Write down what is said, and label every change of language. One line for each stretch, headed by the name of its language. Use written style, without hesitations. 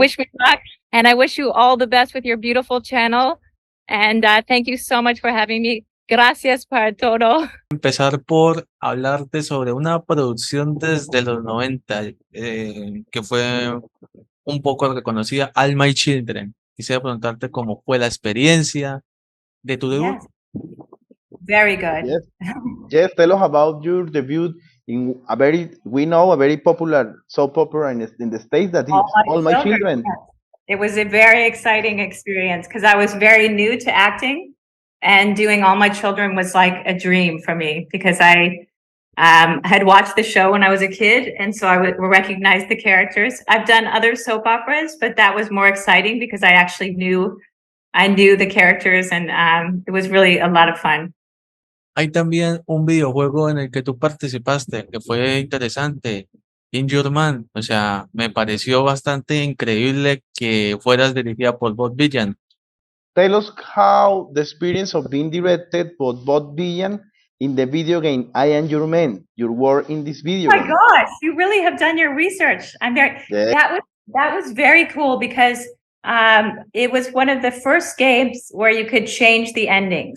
English: wish me luck, and I wish you all the best with your beautiful channel. And thank you so much for having me.
Spanish: Gracias por todo. Empezar por hablarte sobre una producción desde los 90 que fue un poco reconocida, All My Children. Quisiera preguntarte cómo fue la experiencia de tu debut.
English: Yes. Very good. Yes. Yes, tell us about your debut in a very popular soap opera in the States that is All My Children. Yes. It was a very exciting experience because I was very new to acting, and doing All My Children was like a dream for me because I had watched the show when I was a kid, and so I would recognize the characters. I've done other soap operas, but that was more exciting because I actually knew the characters, and it was really a lot of fun.
Spanish: Hay también un videojuego en el que tú participaste que fue interesante, In Your Man. O sea, me pareció bastante increíble que fueras dirigida por Bob Villan.
English: Tell us how the experience of being directed by Bob Villan in the video game I Am Your Man, your work in this video Oh my game. gosh, you really have done your research. I'm very Yeah. that was very cool because it was one of the first games where you could change the ending.